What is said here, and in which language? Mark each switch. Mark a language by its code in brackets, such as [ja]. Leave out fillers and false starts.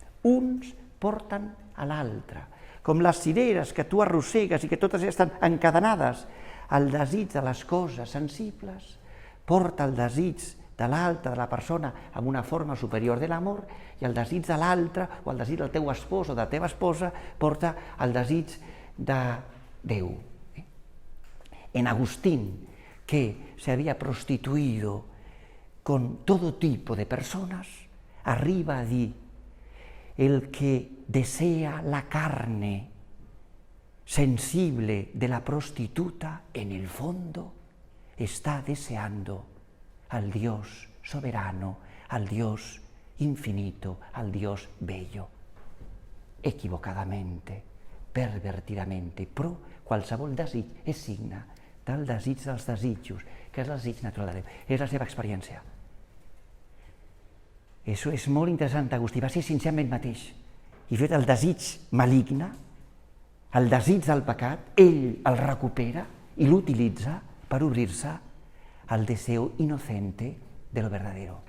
[ca] Uns porten a l'altre, com les cireres que tu arrossegues i que totes estan encadenades. El desig de les coses sensibles porta el desig de l'altre, de la persona, amb una forma superior de l'amor, i el desig de l'altre, o el desig del teu espòs o de la teva esposa, porta el desig de Déu. [es] En Agustín, que se había prostituido con todo tipo de personas, [ca] arriba a dir, [es] el que desea la carne sensible de la prostituta, en el fondo, está deseando al Dios soberano, al Dios infinito, al Dios bello. [ca] Equivocadamente, pervertidamente, però qualsevol desig és signe del desig dels desitjos, que és el desig natural de Déu. És la seva experiència. Això és molt interessant. Agustí va ser sincer amb ell mateix. I fet el desig maligne, el desig del pecat, ell el recupera i l'utilitza per obrir-se al [es] deseo inocente de lo verdadero.